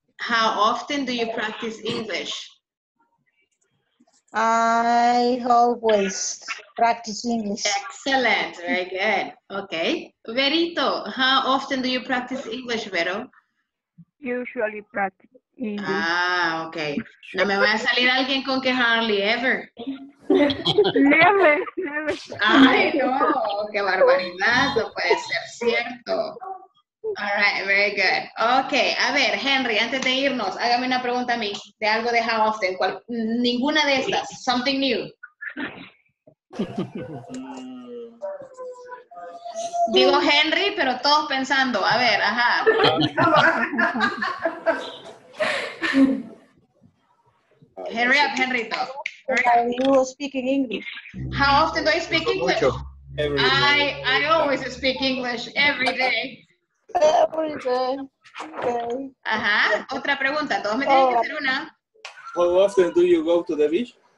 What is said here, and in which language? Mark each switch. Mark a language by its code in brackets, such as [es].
[en] How often do you practice English? I always practice English. Excellent. Very good. Okay. Verito, how often do you practice English, Vero? Usually practice English. Okay. [es] No me va a salir alguien con que [en] hardly ever. Never. [es] Ay, no, qué barbaridad, no puede ser cierto. [en] All right, very good. Okay, [es] a ver, Henry, antes de irnos, hágame una pregunta a mí de algo de how often. Ninguna de estas, [en] something new. [es] Digo Henry, pero todos pensando, a ver, ajá. [en] Hurry up, Henrito. You speaking English. How often do I speak English? I always speak English every day. Every day. Okay. [es] Ajá, otra pregunta, todos me tienen que hacer una. [en] How often do you go to the beach?